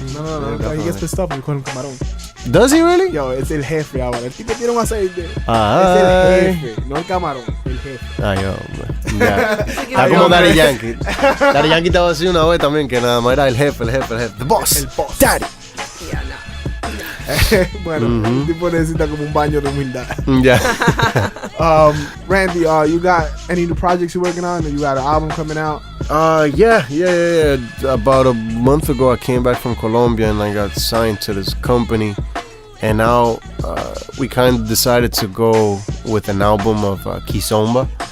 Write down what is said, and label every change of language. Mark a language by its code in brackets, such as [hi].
[en] No, he gets pissed off when we call him camarón. Does he really? [es] Yo, es el jefe ahora. El tipo tiene un aceite. Es Ay. el jefe, no el camarón, el jefe. Ay, hombre. Ya. Está como Daddy Yankee. Daddy Yankee estaba así una vez también, que nada más era el jefe. [en] The boss. [es] El boss. [en] Daddy. Yeah, no. [es] Bueno, el tipo necesita como un baño de humildad. [en] Yeah. Randy, you got any new projects you're working on? You got an album coming out? Yeah. About a month ago, I came back from Colombia and I got signed to this company. And now we kind of decided to go with an album of Kizomba.